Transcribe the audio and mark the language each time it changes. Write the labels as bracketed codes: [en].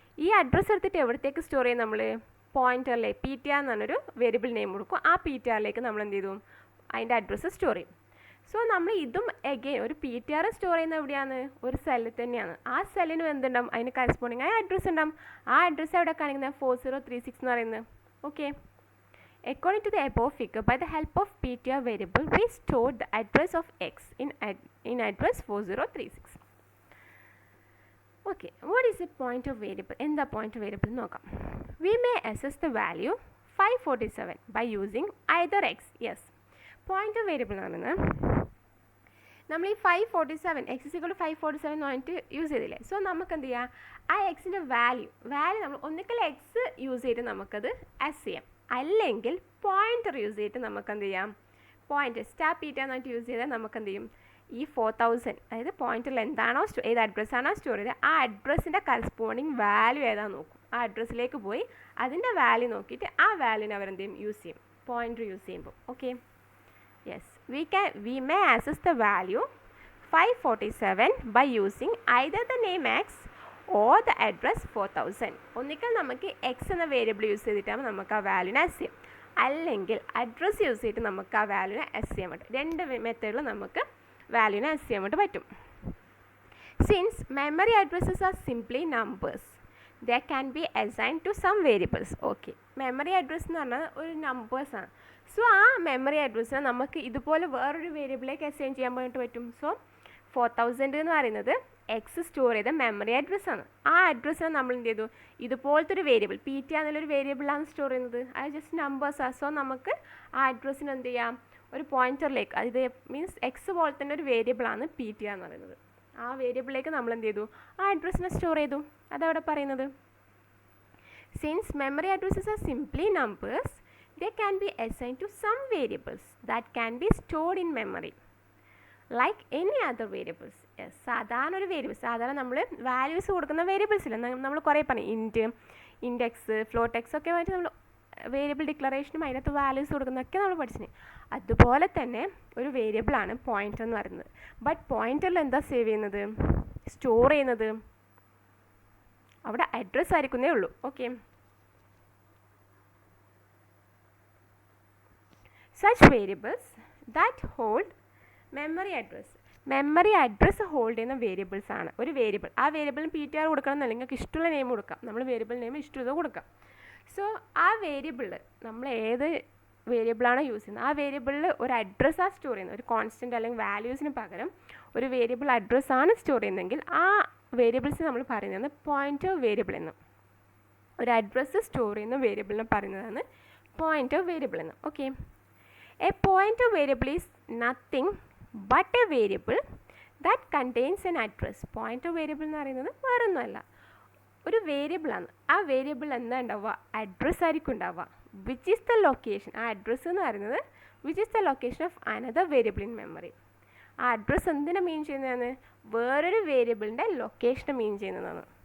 [ml] ഈ അഡ്രസ്സ് എടുത്തിട്ട് എവിടത്തേക്ക് സ്റ്റോർ ചെയ്യും? നമ്മൾ പോയിന്ററിലെ PTR എന്ന് പറഞ്ഞൊരു വേരിയബിൾ നെയിം കൊടുക്കും. ആ PTRലേക്ക് നമ്മൾ എന്ത് ചെയ്തു? അതിൻ്റെ അഡ്രസ്സ് സ്റ്റോർ ചെയ്യും. സോ നമ്മൾ ഇതും എഗെയിൻ ഒരു PTR സ്റ്റോർ ചെയ്യുന്നത് എവിടെയാണ്? ഒരു സെല്ലിൽ തന്നെയാണ്. ആ സെല്ലിന് എന്തുണ്ടാവും? അതിന് കറസ്പോണ്ടിങ് ആയ അഡ്രസ്സ് ഉണ്ടാവും. ആ അഡ്രസ്സ് എവിടെ കാണിക്കുന്നത്? 4036 എന്ന് പറയുന്നത്. [en] Okay, according to the above figure, by the help of PTR variable, we stored the address of x in address 4036. Okay, what is a pointer variable? In the pointer variable [ml] നോക്കാം. [en] We may access the value 547 by using either x. [ml] Yes, pointer variable ആണെന്ന് നമ്മൾ ഈ 547 [en] x is equal to 547 [ml] എന്ന് പറഞ്ഞിട്ട് use ചെയ്തില്ലേ. So നമുക്ക് എന്ത് ചെയ്യാം? ആ എക്സിൻ്റെ വാല്യൂ നമ്മൾ ഒന്നിക്കൽ എക്സ് യൂസ് ചെയ്തിട്ട് നമുക്കത് അസ് ചെയ്യാം, അല്ലെങ്കിൽ പോയിന്റർ യൂസ് ചെയ്തിട്ട് നമുക്ക് എന്ത് ചെയ്യാം? പോയിന്റർ PTR എന്നിട്ട് യൂസ് ചെയ്താൽ നമുക്ക് എന്ത് ചെയ്യും? ഈ 4000, അതായത് പോയിന്ററിൽ എന്താണോ ഏത് അഡ്രസ്സാണോ സ്റ്റോർ ചെയ്തത് ആ അഡ്രസ്സിൻ്റെ കറസ്പോണ്ടിങ് വാല്യൂ ഏതാണെന്ന് നോക്കും. ആ അഡ്രസ്സിലേക്ക് പോയി അതിൻ്റെ വാല്യൂ നോക്കിയിട്ട് ആ വാല്യൂവിനെ അവരെന്ത് ചെയ്യും? യൂസ് ചെയ്യും, പോയിന്റർ യൂസ് ചെയ്യുമ്പോൾ. Okay, [en] Yes, we may access the value 547 by using either the name x or the address 4000. [ml] ഒന്നിക്കൽ നമുക്ക് എക്സ് എന്ന വേരിയബിൾ യൂസ് ചെയ്തിട്ടാണ് നമുക്ക് ആ വാല്യൂനെ അസ് ചെയ്യാം, അല്ലെങ്കിൽ അഡ്രസ്സ് യൂസ് ചെയ്തിട്ട് നമുക്ക് ആ വാല്യൂനെ അസ് ചെയ്യാൻ പറ്റും. രണ്ട് മെത്തേഡിൽ നമുക്ക് വാല്യൂനെ അസ് ചെയ്യാൻ വേണ്ടി പറ്റും. [en] Since memory addresses are simply numbers, they can be assigned to some variables. [ml] Okay, memory address എന്ന് പറഞ്ഞാൽ ഒരു നമ്പേഴ്സാണ്. സോ ആ മെമ്മറി അഡ്രസ്സിനെ നമുക്ക് ഇതുപോലെ വേറൊരു വേരിയബിളിലേക്ക് അസൈൻ ചെയ്യാൻ വേണ്ടി പറ്റും. സോ 4000 എന്ന് പറയുന്നത് എക്സ് സ്റ്റോർ ചെയ്ത മെമ്മറി അഡ്രസ്സാണ്. ആ അഡ്രസ്സിനെ നമ്മൾ എന്ത് ചെയ്തു, ഇതുപോലത്തെ ഒരു വേരിയബിൾ പി ടി എന്നുള്ളൊരു വേരിയബിളാണ് സ്റ്റോർ ചെയ്യുന്നത്. അത് ജസ്റ്റ് നമ്പേഴ്സാണ്. സോ നമുക്ക് ആ അഡ്രസ്സിന് എന്ത് ചെയ്യാം, ഒരു പോയിന്ററിലേക്ക്, അത് മീൻസ് എക്സ് പോലെ തന്നെ ഒരു വേരിയബിളാണ് പി ടി എന്ന് പറയുന്നത്. ആ വേരിയബിളിലേക്ക് നമ്മൾ എന്ത് ചെയ്തു, ആ അഡ്രസ്സിനെ സ്റ്റോർ ചെയ്തു. അതവിടെ പറയുന്നത് [en] Since memory addresses are simply numbers, they can be assigned to some variables that can be stored in memory like any other variables. [ml] Yes, സാധാരണ ഒരു വേരിയബിൾ, സാധാരണ നമ്മൾ വാല്യൂസ് കൊടുക്കുന്ന വേരിയബിൾസ് ഇല്ല, നമ്മൾ കുറേ പറഞ്ഞു, ഇൻറ്റ്, ഇൻഡെക്സ്, ഫ്ലോട്ടെക്സ് ഒക്കെ ആയിട്ട് നമ്മൾ വേരിയബിൾ ഡിക്ലറേഷനും അതിനകത്ത് വാല്യൂസ് കൊടുക്കുന്നതൊക്കെ നമ്മൾ പഠിച്ചിന്. അതുപോലെ തന്നെ ഒരു വേരിയബിളാണ് പോയിൻ്റർ എന്ന് പറയുന്നത്. ബട്ട് പോയിൻ്ററിൽ എന്താ സേവ് ചെയ്യുന്നത്, സ്റ്റോർ ചെയ്യുന്നത് അവിടെ അഡ്രസ്സ് ആയിരിക്കുന്നേ ഉള്ളൂ. Okay, [en] such variables that hold memory address, [ml] memory address hold ചെയ്യുന്ന വേരിയബിൾസ് ആണ് ഒരു വേരിയബിൾ. ആ വേരിയബിളിന് പി ടി ആർ കൊടുക്കണം എന്നല്ല, നിങ്ങൾക്ക് ഇഷ്ടമുള്ള നെയിം കൊടുക്കാം, നമ്മൾ വേരിയബിൾ നെയിം ഇഷ്ടമുള്ളത് കൊടുക്കാം. സോ ആ വേരിയബിളിൽ നമ്മൾ ഏത് വേരിയബിളാണ് യൂസ് ചെയ്യുന്നത്, ആ വേരിയബിളിൽ ഒരു അഡ്രസ്സാണ് സ്റ്റോർ ചെയ്യുന്നത്, ഒരു കോൺസ്റ്റൻറ്റ് അല്ലെങ്കിൽ വാല്യൂസിന് പകരം ഒരു വേരിയബിൾ അഡ്രസ്സാണ് സ്റ്റോർ ചെയ്യുന്നതെങ്കിൽ ആ വേരിയബിൾസ് നമ്മൾ പറയുന്നതാണ് പോയിൻ്റർ വേരിയബിൾ എന്ന്. ഒരു അഡ്രസ്സ് സ്റ്റോർ ചെയ്യുന്ന വേരിയബിളിനെ പറയുന്നതാണ് പോയിൻ്റർ വേരിയബിൾ എന്ന്. [en] Okay, a pointer variable is nothing but a variable that contains an address. [ml] Pointer variable എന്ന് പറയുന്നത് വേറൊന്നുമല്ല, ഒരു വേരിയബിളാണ്. ആ വേരിയബിൾ എന്താ ഉണ്ടാവുക, അഡ്രസ്സ് ആയിരിക്കും ഉണ്ടാവുക. [en] Which is the location, ആ address എന്ന് പറയുന്നത് which is the location of another variable in memory. [ml] ആ അഡ്രസ്സ് എന്തിനാ മീൻ ചെയ്യുന്നതാണ്, വേറൊരു വേരിയബിളിൻ്റെ ലൊക്കേഷനെ മീൻ ചെയ്യുന്നതാണ്.